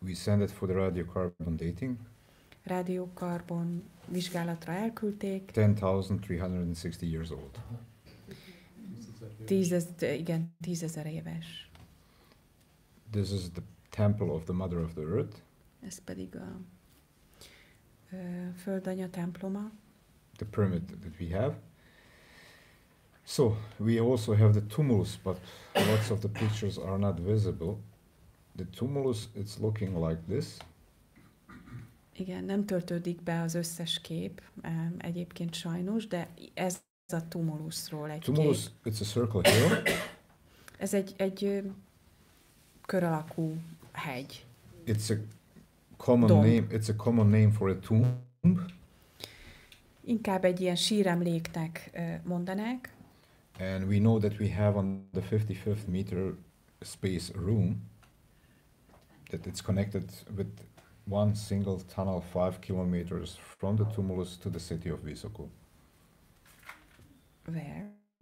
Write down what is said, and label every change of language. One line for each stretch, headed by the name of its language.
English: We sent it for the radiocarbon dating.
Hungarian: Rádiókarbon vizsgálatra elküldték.
English: 10,360 years old.
Hungarian: 10,000 éves.
English: This is the temple of the Mother of the Earth.
Hungarian: Ez pedig a földanya temploma.
English: The pyramid that we have. So we also have the tumulus, but lots of the pictures are not visible. The tumulus, it's looking like this.
Hungarian: Igen, nem töltődik be az összes kép, egyébként sajnos, de ez a tumulusról egy tumulus, kép.
English: It's a circle hill.
Hungarian: Ez egy kör alakú hegy.
English: It's a common name for a tomb.
Hungarian: Inkább egy ilyen síremléknek mondanák.
English: And we know that we have on the 55th meter space room that it's connected with one single tunnel 5 kilometers from the tumulus to the city of Visoko. Where?